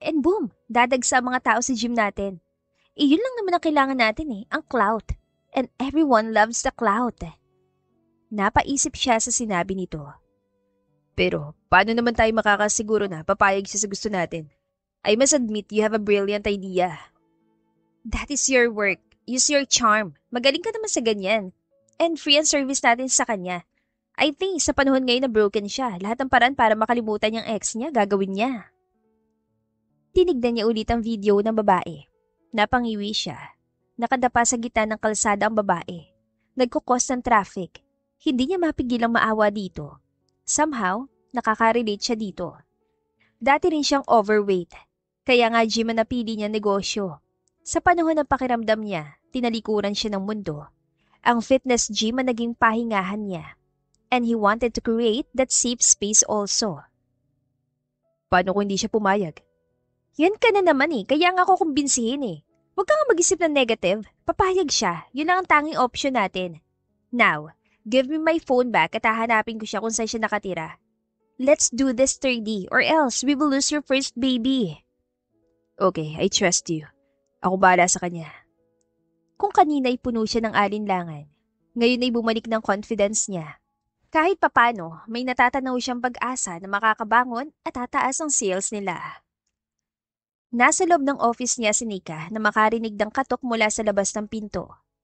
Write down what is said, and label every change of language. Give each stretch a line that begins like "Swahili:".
Filipino: And boom, dadagsa ang mga tao sa gym natin. Yun lang naman ang kailangan natin ang clout.
English: And everyone loves the clout.
Filipino: Napaisip siya sa sinabi nito. Pero, paano naman tayo makakasiguro na papayag siya sa gusto natin?
English: I must admit you have a brilliant idea. That is your work. Use your charm.
Filipino: Magaling ka naman sa ganyan. And free ang service natin sa kanya. I think sa panahon ngayon na broken siya, lahat ng paraan para makalimutan yung ex niya, gagawin niya. Tinignan niya ulit ang video ng babae. Napangiwi siya. Nakadapa sa gitna ng kalsada ang babae. Nagkukos ng traffic. Hindi niya mapigilang maawa dito. Somehow, nakaka-relate siya dito. Dati rin siyang overweight. Kaya nga gym ang napili niya negosyo. Sa panahon ng pakiramdam niya, tinalikuran siya ng mundo. Ang fitness gym ang naging pahingahan niya.
English: And he wanted to create that safe space also.
Filipino: Paano kung hindi siya pumayag? Yan ka na naman kaya nga ako kumbinsihin Huwag ka nga mag-isip ng negative. Papayag siya. Yun lang ang tanging option natin.
English: Now, give me my phone back
Filipino: at hahanapin ko siya kung saan siya nakatira.
English: Let's do this 3D or else we will lose your first baby. Okay, I trust you.
Filipino: Ako bahala sa kanya. Kung kanina ay puno siya ng alinlangan, ngayon ay bumalik ng confidence niya. Kahit papano, may natatanaw siyang pag-asa na makakabangon at tataas ang sales nila. Nasa loob ng office niya si Nika na makarinig ng katok mula sa labas ng pinto.